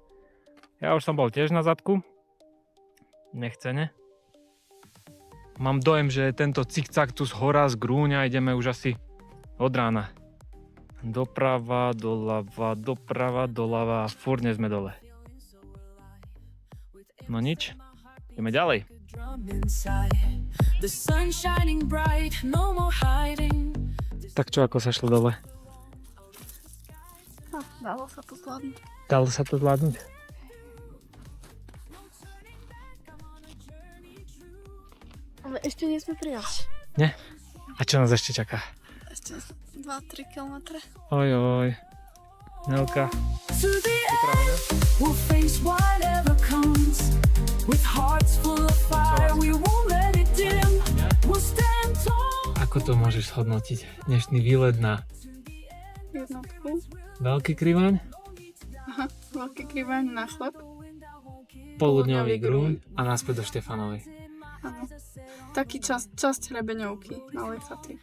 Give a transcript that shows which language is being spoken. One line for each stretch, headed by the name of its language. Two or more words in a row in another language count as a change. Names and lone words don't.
Slovak: Ja už som bol tiež na zadku. Nechcene. Mám dojem, že tento cikcaktus hora z Grúňa ideme už asi od rána. Doprava, doľava, furt nie sme dole. No nič, ideme ďalej.
English: Drum inside. The sun shining bright, no more hiding.
Slovak: Tak čo, ako sa šlo dole? No, dalo sa to zvládnuť. Dalo sa to zvládnuť? Ale ešte nie sme prijali. Nie? A čo nás ešte čaká? Ešte 2-3 kilometre. Ojoj. Nelka,
English: To the
Slovak: pripravená?
English: we'll face whatever comes. With hearts full of fire, we won't let it dim. We'll stand tall.
Slovak: Ako to môžeš zhodnotiť? Dnešný výlet na Jednotku. Veľký Krivaň, Aha, veľký krivaň na chleb. poludňový Grún a naspäť do Štefanovej. Áno. Taký časť hrebeňovky na Lechaty.